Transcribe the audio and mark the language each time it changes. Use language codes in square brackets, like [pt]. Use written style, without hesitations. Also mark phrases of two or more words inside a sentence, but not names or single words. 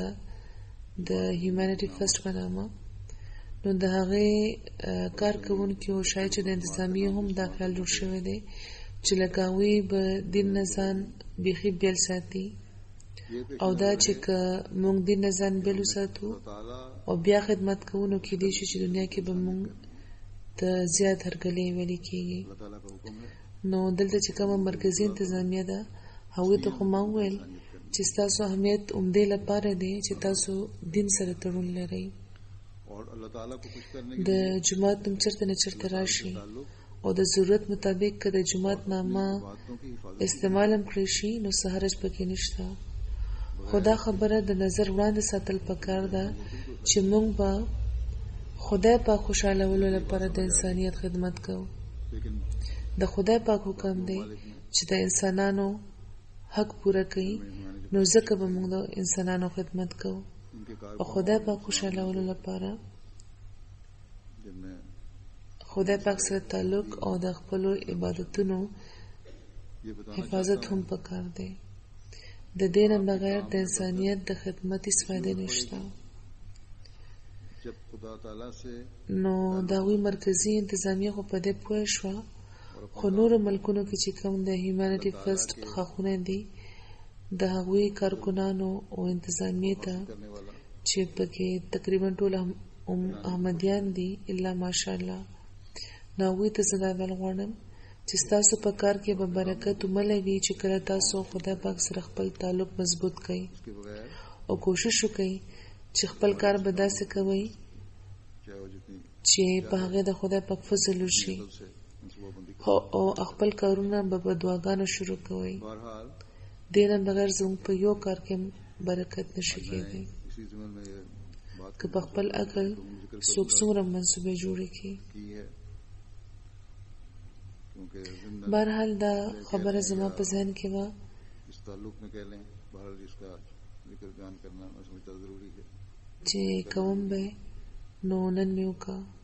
[ps] د هیومانیټي فرست په نامه، نو د هغې کارکوونکي او شاید چې د انتظامیې هم دا خیال جوړ شوی دی چې لکه هغوی به دین نه ځان بیخي بیل ساتي، او دا چې که موږ دین نه ځان بیل وساتو او بیا خدمت کوو نو کیدای شي چې دنیا کې به موږ ته زیات هرکلی ویلې کېږي. [ur] اللہ تعالیٰ کا حکم ہے [ps] نو دلته چې کومه مرکزي انتظامیه ده هغوی ته خو ما وویل چې ستاسو اهمیت همدې لپاره دی چې تاسو دین سره تړون لرئ. [ur] اور اللہ تعالیٰ کو خوش کرنے [ps] د جماعت نوم چرته نه چرته راشي او د ضرورت مطابق که د جماعت نامه [ur] باتوں کی حفاظت [ps] استعمال هم کړی شي نو څه حرج پکې نشته. خو دا خبره د نظر وړاندې ساتل پکار ده چې موږ به خدای پاک خوشحالولو لپاره د انسانیت خدمت کوو. लेकिन د خدای پاک حکم دی چې د انسانانو حق پوره کوي، نو ځکه به موږ د انسانانو خدمت کوو उनके او خدای پاک خوشحالولو لپاره जिनमें خدای پاک سره تعلق او د خپلو عبادتونو [ur] یہ بتانا [ps] حفاظت هم پکار دی. د دې نه بغیر د انسانیت د خدمت هیڅ فایده نشته. [ur] جب خدا تعالیٰ سے [ps] نو د هغوی مرکزي انتظامیه خو په دې پوه شوه، خو نورو ملکونو کې چې کوم د هیومانیټي فرست ښاخونه دي د هغوی کارکنانو او انتظامیې ته [ur] کرنے والا [ps] چې پکې تقریبا ټول احمدیان دي الا ماشاءالله، نو هغوی ته زه دا ویل غواړم چې ستاسو په کار کې به برکت وملی وي چې کله تاسو خدای پاک سره خپل تعلق مضبوط کړئ [ur] کے بغیر [ps] او کوشش وکړئ چې خپل کار به داسې کوئ [ur] چاہے وہ جتنی [ps] چې په هغې د خدای پاک فضل وشي [ur] سے منصوبہ بندی [ps] او خپل کارونه به په دعاګانو شروع کوئ. बहरहाल دې نه بغیر زموږ په یو کار کې برکت نشي کېدی. [ur] اسی زمین میں یہ بات [ps] که په خپل عقل څوک څومره منصوبې جوړې کړي. بهرحال دا خبره زما په ذهن کې وه چې کوم به نو نن مې وکړه.